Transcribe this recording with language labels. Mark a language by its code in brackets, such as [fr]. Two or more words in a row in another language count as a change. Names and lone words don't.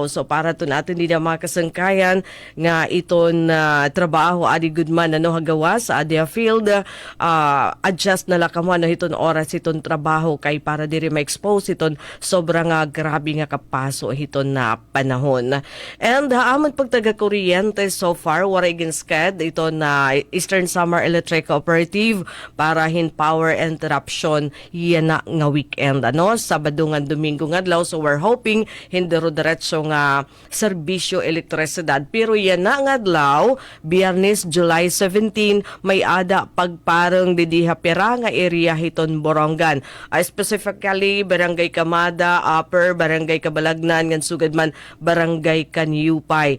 [war] So para to natin di na makasangkayan nga iton trabaho adi gudman hagawa sa adia field, adjust na la kamo iton oras iton trabaho kay para diri ma-expose iton sobrang grabe nga kapaso iton na panahon. And amon pagtaga kuryente [en] so far [war] waray ginsked ito na Eastern Samar Electric Cooperative para hin [en] power interruption [war] yan na nga weekend Sabado nga Domingo nga adlaw. [en] So we're hoping [war] hindi ro diretso nga serbisyo elektrisidad pero yan na nga adlaw Biyernes July 17 may ada pagparang didiha pera nga area hiton Borongan, specifically Barangay Kamada, Upper Barangay Kabalagnan ngan sugad man Barangay Kanyupay.